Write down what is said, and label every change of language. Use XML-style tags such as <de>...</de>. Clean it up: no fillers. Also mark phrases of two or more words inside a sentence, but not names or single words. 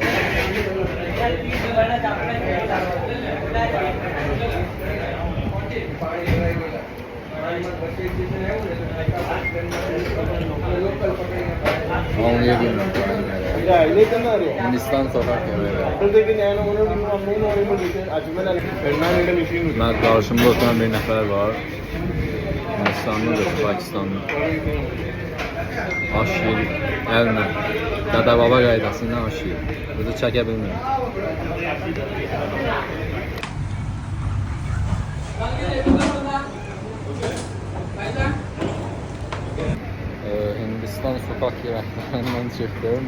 <tr>Anlıyor bilmiyorum. Hindistan sokak yemeği. Ben karşımda oturan bir nefer var. Hindistanlıdır, Pakistanlı.</tr> <az>Aş yeri, elmə. Dədə baba qaydasından aş yeri. Bunu çəkə bilmirəm.</az> <tr>Hindistan sokak yeməklərindən çıxdım.</tr>